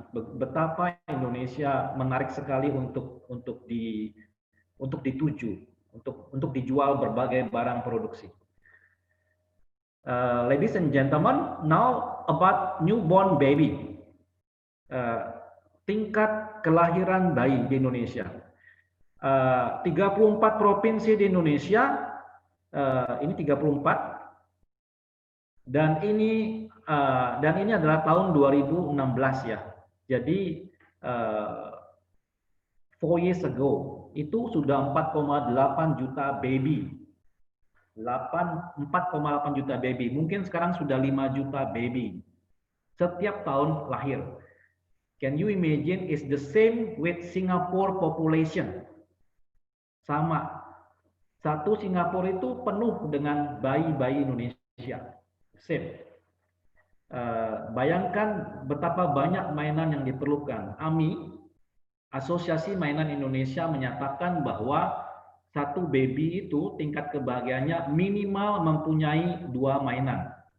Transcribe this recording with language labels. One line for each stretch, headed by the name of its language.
Indonesian: Betapa Indonesia menarik sekali untuk dituju, untuk dijual berbagai barang produksi.
English: Ladies and gentlemen, now about newborn baby.
Indonesian: Tingkat kelahiran bayi di Indonesia. 34 provinsi di Indonesia, ini 34. Dan ini adalah tahun 2016 ya. Jadi
English: 4 years ago
Indonesian: itu sudah 4,8 juta baby. 4,8 juta baby. Mungkin sekarang sudah 5 juta baby. Setiap tahun lahir.
English: Can you imagine is the same with Singapore population?
Indonesian: Sama. Satu Singapura itu penuh dengan bayi-bayi Indonesia. Same. Bayangkan betapa banyak mainan yang diperlukan. AMI, Asosiasi Mainan Indonesia, menyatakan bahwa satu baby itu tingkat kebahagiaannya minimal mempunyai 2 mainan.